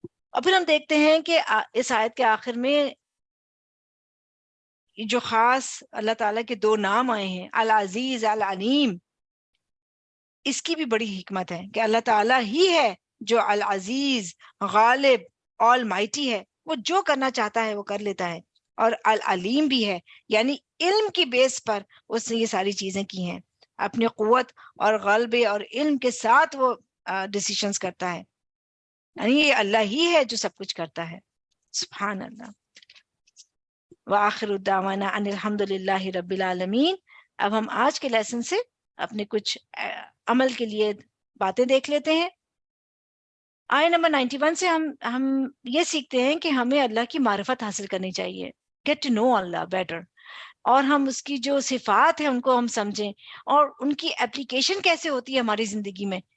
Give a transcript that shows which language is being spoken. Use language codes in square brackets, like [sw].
[ur] اور پھر ہم دیکھتے ہیں کہ اس آیت کے آخر میں جو خاص اللہ تعالیٰ کے دو نام آئے ہیں، العزیز العلیم، اس کی بھی بڑی حکمت ہے کہ اللہ تعالیٰ ہی ہے جو العزیز، غالب، آل مائٹی ہے، وہ جو کرنا چاہتا ہے وہ کر لیتا ہے. اور العلیم بھی ہے، یعنی علم کی بیس پر اس نے یہ ساری چیزیں کی ہیں، اپنی قوت اور غلبے اور علم کے ساتھ وہ ڈیسیشنز کرتا ہے. یعنی یہ اللہ ہی ہے جو سب کچھ کرتا ہے. [ar] سبحان اللہ. وآخر الدعوانا ان الحمد للہ رب العالمین. [ur] اب ہم آج کے لیسن سے اپنے کچھ عمل کے لیے باتیں دیکھ لیتے ہیں. آیہ نمبر 91 سے ہم یہ سیکھتے ہیں کہ ہمیں اللہ کی معرفت حاصل کرنی چاہیے، [en] get to know Allah better, [ur] اور ہم اس کی جو صفات ہیں ان کو ہم سمجھیں اور ان کی اپلیکیشن کیسے ہوتی ہے ہماری زندگی میں.